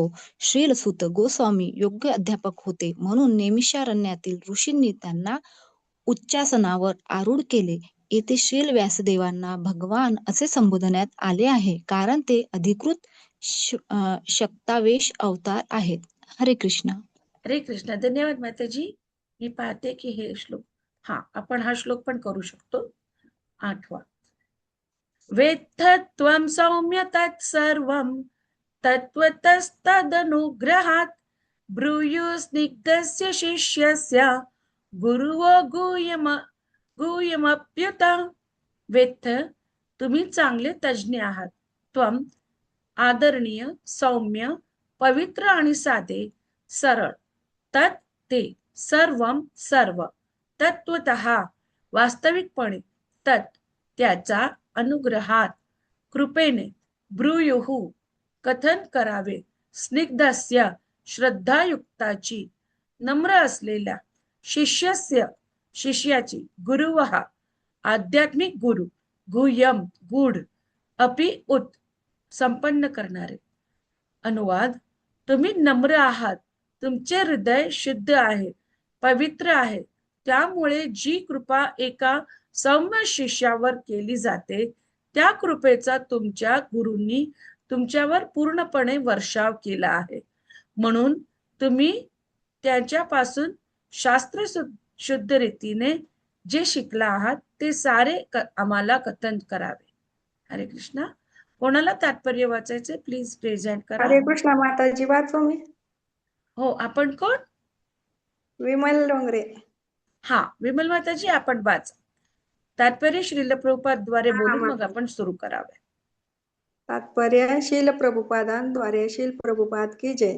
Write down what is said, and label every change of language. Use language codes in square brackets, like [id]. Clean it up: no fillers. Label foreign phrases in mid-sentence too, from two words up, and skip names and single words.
[mr] श्रील सुत गोस्वामी योग्य अध्यापक होते म्हणून नैमिषारण्यातील ऋषींनी त्यांना उच्चासनावर आरूढ केले. येथे श्रील व्यासदेवांना भगवान असे संबोधण्यात आले आहे कारण ते अधिकृत शक्तावेश अवतार आहेत. [sa] हरे कृष्ण. हरे कृष्ण. [mr] धन्यवाद माताजी. मी पाहते की हे श्लोक आपण हा श्लोक पण करू शकतो. 8वा. [sa] वेत्थत्वं सौम्य तत्सर्वं तत्त्वतस्तदनुग्रहात् ब्रूयुस्निग्धस्य शिष्यस्य गुरुवो गुह्यमप्युत. [mr] वेत्थ तुम्ही चांगले तज्ज्ञ आहात. त्वम आदरणीय, सौम्य, पवित्र आणि साधे, सरळ. तत् ते, सर्वं सर्व, तत्वतः वास्तविकपणे, तत् त्याचा, अनुग्रहात कृपेने, ब्रूयुः कथन करावे, स्निग्धस्य श्रद्धायुक्ताची, नम्र असलेल्या, शिष्यस्य शिष्याची, गुरुवः आध्यात्मिक गुरु, गुह्यम गूढ, [sa] अपि उत [mr] संपन्न करणारे. अनुवाद. तुम्ही नम्र आहात, तुमचे हृदय शुद्ध आहे, पवित्र आहे. त्यामुळे जी कृपा एका सौम्य शिष्यावर केली जाते त्या कृपेचा तुमच्या गुरूंनी तुमच्यावर पूर्णपणे वर्षाव केला आहे. म्हणून तुम्ही त्यांच्यापासून शास्त्र शुद्ध रीतीने जे शिकला आहात ते सारे आम्हाला कथन करावे. [sa] हरे कृष्ण. [mr] कोणाला तात्पर्य वाचायचे [en] please present [mr] करा. [sa] हरे कृष्ण [mr] माताजी. वाचू मी? हो. आपण कोण? विमल डोंगरे. विमल माताजी आपण वाचा. तात्पर्य श्रील प्रभुपाद द्वारे बोलून मग आपण सुरू करावे. तात्पर्य शील प्रभुपादांद्वारे शील प्रभुपाद की जय.